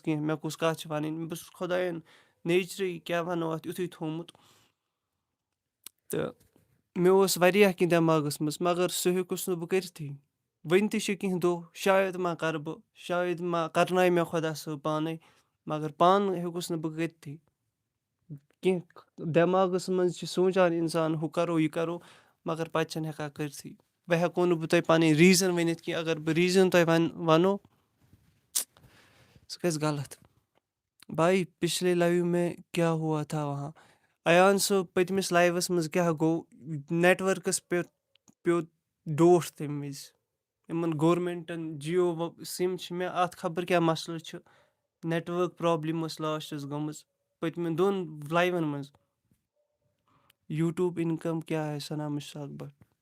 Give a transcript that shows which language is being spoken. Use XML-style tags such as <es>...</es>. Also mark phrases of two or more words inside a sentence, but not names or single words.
<ks>کینٛہہ مےٚ کُس کَتھ چھِ وَنٕنۍ بہٕ چھُس خۄدایَن نیچرٕے کیٛاہ وَنو اَتھ یُتھُے تھوٚومُت تہٕ مےٚ اوس واریاہ کینٛہہ دٮ۪ماغَس منٛز مگر سُہ ہیوٚکُس نہٕ بہٕ کٔرِتھٕے وٕنۍ تہِ چھِ کینٛہہ دۄہ شاید ما کَرٕ بہٕ شاید ما کَرناے مےٚ خۄدا صٲب پانَے مگر پانہٕ ہیوٚکُس نہٕ بہٕ کٔرِتھٕے کینٛہہ دٮ۪ماغَس منٛز چھِ سونٛچان اِنسان ہُہ کَرو یہِ کَرو مگر پَتہٕ چھِنہٕ ہٮ۪کان کٔرِتھٕے وۄنۍ ہٮ۪کو نہٕ بہٕ تۄہہِ پَنٕنۍ ریٖزَن ؤنِتھ کینٛہہ اگر بہٕ ریٖزَن تۄہہِ وَنو سُہ گژھِ غلط</ks> <ur>بھائی پِچھلے لایِو میں کیٛاہ ہوا تھا وہاں</ur> <ks>ایان صٲب پٔتمِس لایِوَس منٛز کیٛاہ گوٚو نٮ۪ٹؤرکَس پٮ۪ٹھ پیوٚو ڈوٹھ تَمہِ وِزِ یِمَن گورمٮ۪نٛٹَن جِیو سِم چھِ مےٚ اَتھ خبر کیٛاہ مَسلہٕ چھُ نٮ۪ٹؤرٕک پرٛابلِم ٲس لاسٹَس گٔمٕژ پٔتمٮ۪ن 2 لایِوَن منٛز</ks> <ur>یوٗٹیوٗب اِنکَم کیٛاہ ہے</ur> <ks>سنا مُشتاق بٹ</ks>